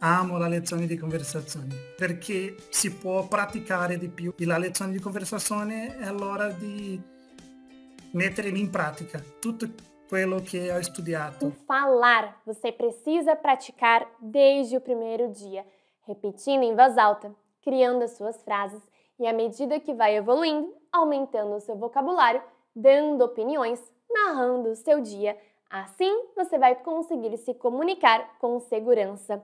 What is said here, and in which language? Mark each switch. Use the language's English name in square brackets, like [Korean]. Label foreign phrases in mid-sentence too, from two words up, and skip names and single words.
[Italian] Amo la lezione di conversazione perché si può praticare di più. E la lezione di conversazione è l'ora di mettere in pratica tutto quello che ho studiato. [Portuguese] O falar, você precisa praticar desde o primeiro dia, repetindo em voz alta, criando as suas frases e, à medida que vai evoluindo, aumentando o seu vocabulário, dando opiniões, narrando o seu dia. Assim, você vai conseguir se comunicar com segurança.